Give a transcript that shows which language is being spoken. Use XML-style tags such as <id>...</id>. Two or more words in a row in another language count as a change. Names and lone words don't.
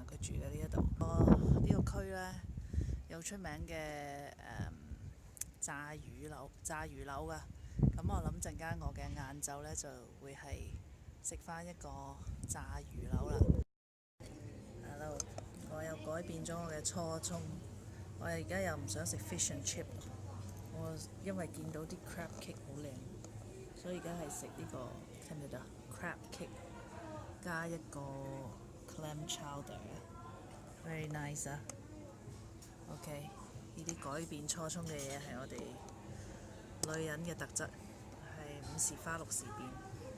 <yue>佢住嘅呢一度，呢個區呢，有出名嘅炸魚柳噶。咁我諗陣間我嘅晏晝呢，就會係食返一個炸魚柳啦。Hello，我又改變咗我嘅初衷。我而家又唔想食</yue> <en>fish and chip，</en> <yue>我因為見到啲</yue> <en>crab cake</en> <yue>好靚，所以而家係食呢個</yue> <en>Canada crab cake</en> <yue>加一個</yue> <en>clam chowder， very nice</en> <yue>啊。OK， 呢啲改變初衷嘅嘢係我哋女人嘅特質，係5時花6時變。</yue>